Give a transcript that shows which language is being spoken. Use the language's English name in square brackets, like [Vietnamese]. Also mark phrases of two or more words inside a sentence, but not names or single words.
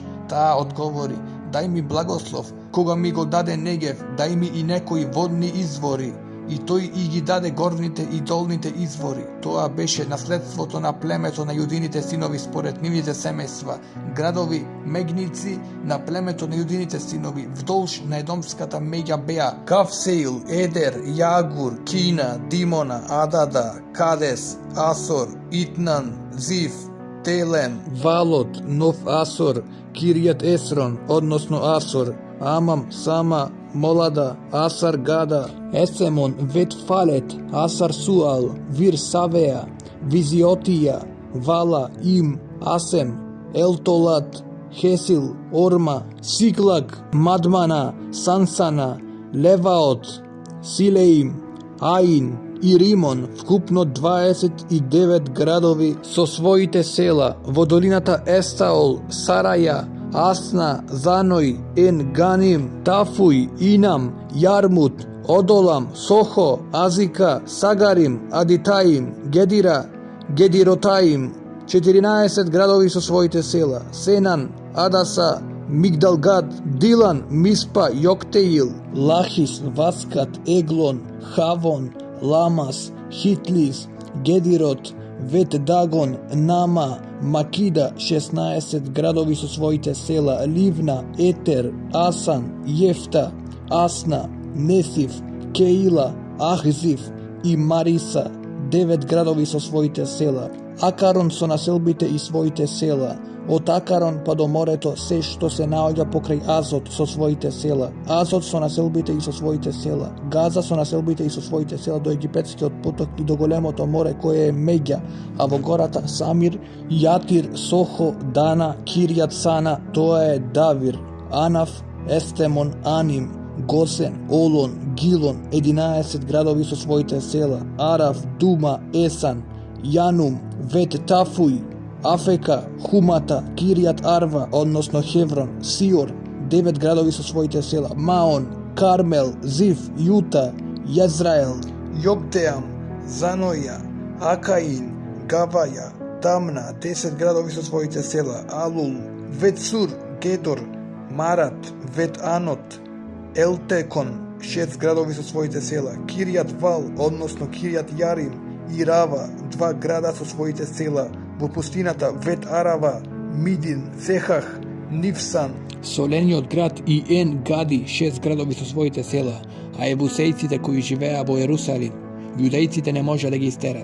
[Macedonian] Таа одговори: дај ми благослов, кога ми го даде Негев, дај ми и некои водни извори. И тој и ги даде горните и долните извори. Тоа беше наследството на племето на јудините синови според нивните семејства. Градови мегници на племето на јудините синови вдолж на едомската меѓа беа Кавсеил, Едер, Јагур, Кина, Димона, Адада, Кадес, Асор, Итнан, Зив, Телем, Валот, Нов Асор, Киријат Есрон, односно Асор, Амам, Сама, Молада, Асар Гада, Есемон, Вет Фалет, Асар Суал, Вир Савеа, Визиотија, Вала, Им, Асем, Елтолат, Хесил, Орма, Сиклаг, Мадмана, Сансана, Леваот, Силеим, Аин и Римон, вкупно 29 градови со своите села, во долината Естаол, Сараја, Асна, Заној, Ен Ганим, Тафуј, Инам, Јармут, Одолам, Сохо, Азика, Сагарим, Адитаим, Гедира, Гедиротаим, 14 градови со своите села, Сенан, Адаса, Мигдалгад, Дилан, Миспа, Јоктеил, Лахис, Васкат, Еглон, Хавон, Ламас, Хитлис, Гедирот, Вет Дагон, Нама, Макида, 16 градови со своите села, Ливна, Етер, Асан, Јефта, Асна, Несив, Кеила, Ахзив и Мариса, 9 градови со своите села, Акарон со населбите и своите села, од Акарон па до морето се што се наоѓа покрај Азот со своите села, Азот со населбите и со своите села, Газа со населбите и со своите села до египетскиот поток и до големото море кое е меѓа, а во гората Самир, Јатир, Сохо, Дана, Киријат Сана, тоа е Давир, Анаф, Естемон, Аним, Госен, Олон, Гилон, 11 градови со своите села, Араф, Дума, Есан, Јанум, Вет Тафуј, Афека, Хумата, Киријат Арва, односно Хеврон, Сиор, 9 градови со своите села, Маон, Кармел, Зив, Јута, Језраел, Јоктеам, Заноја, Акаин, Гаваја, Тамна, 10 градови со своите села, Алул, Ветсур, Гедор, Марат, Вет Анот, Елтекон, 6 градови со своите села, Киријат Вал, односно Киријат Јарим, и Рава, 2 града со своите села, во пустината Вет Арава, Мидин, Сехах, Нивсан, Солениот град и Ен Гади, 6 градови со своите села, а ебусејците кои живеа во Ерусалим, јудејците не може да ги истерат.